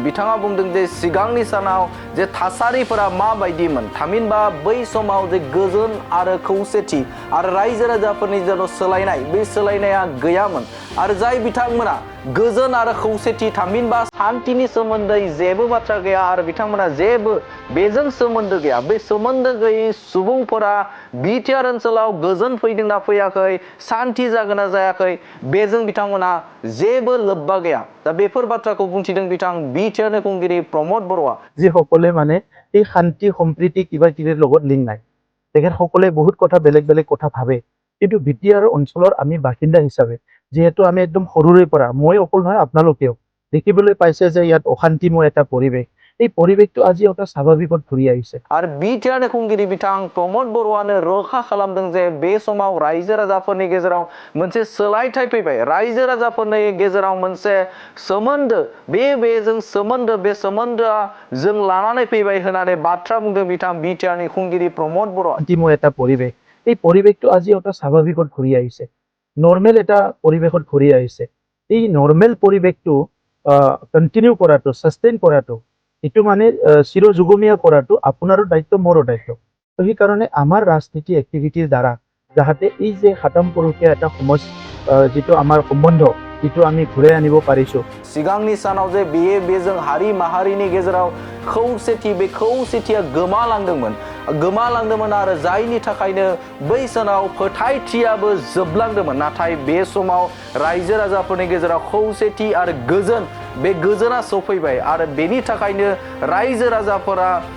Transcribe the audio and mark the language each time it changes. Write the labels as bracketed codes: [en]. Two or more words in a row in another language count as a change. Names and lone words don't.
[brx] बिथाङा बुंदों जे सिगांनि सानाव जे थासारिफोरा माबायदिमोन थामहिनबा बै समाव जे गोजोन आरो खौसेथि आरो रायजो राजाफोरनि जेराव सोलायनाय बे सोलायनाया गैयामोन आरो जाय बिथांमोना गोजोन आरो खौसेथि थामहिनबा शान्तिनि सोमोन्दै जेबो बाथ्रा गैया आरो बिथांमोना जेबो बेजों सोमोन्दो गैया बे सोमोन्दो गैयै सुबुंफोरा बिटिआर ओनसोलाव गोजोन फैदोंना फैयाखै शान्ति जागोन ना जायाखै बेजों बिथांमोना जेबो लोब्बा गैया। दा बेफोर बाथ्राखौ बुंथिदों बिथां बिटिआरनि खुंगिरि प्रमद बर'आ। [as] যিসকলে মানে এই শান্তি সম্প্ৰীতি কিবা কিবিৰ লগত লিংক নাই তেখেতসকলে বহুত কথা বেলেগ বেলেগ কথা ভাবে কিন্তু বিটিআৰ অঞ্চলৰ আমি বাসিন্দা হিচাপে যেহেতু আমি একদম সৰুৰে পৰা মই অকল নহয় আপোনালোকেও দেখিবলৈ পাইছে যে ইয়াত অশান্তিময় এটা পৰিৱেশ এই পৰিৱেশটো আজি এটা স্বাভাৱিকত ঘূৰি আহিছে [brx] आरो बिटिआरनि खुंगिरि बिथां प्रमद बर'आनो रोखा खालामदों जे बे समाव रायजो राजाफोरनि गेजेराव मोनसे सोलायथाय फैबाय रायजो राजाफोरनि गेजेराव मोनसे सोमोन्दो बेजों सोमोन्दो बे सोमोन्दोआ जों लानानै फैबाय होननानै बाथ्रा बुंदों बिथां बिटिआरनि खुंगिरि प्रमद बर'आ। [as] শান্তিময় এটা পৰিৱেশ এই পৰিৱেশটো আজি এটা স্বাভাৱিকত ঘূৰি আহিছে নৰ্মেল এটা পৰিৱেশত ঘূৰি আহিছে এই নৰ্মেল পৰিৱেশটো কন্টিনিউ কৰাটো সাস্টেইন কৰাটো এটো মানে চিৰযুগমীয়া কৰাটো আপোনাৰো দায়িত্ব মোৰো দায়িত্ব তো সেই কাৰণে আমাৰ ৰাজনীতি এক্টিভিটিৰ দ্বাৰা যাহাতে এই যে খাতম পৰকীয়া এটা সমাজ যেটো আমাৰ সম্বন্ধ যেটো আমি ঘূৰাই আনিব পাৰিছো [brx] सिगांनि सानाव जे बेजों हारि माहारिनि गेजेराव खौसेथि बे खौसेथिया गोमालांदोंमोन आरो जायनि थाखायनो बै सानाव फोथायथियाबो जोबलांदोंमोन नाथाय बे समाव रायजो राजाफोरनि गेजेराव खौसेथि आरो गोजोन बे गोजोना सफैबाय आरो बेनि थाखायनो रायजो राजाफोरा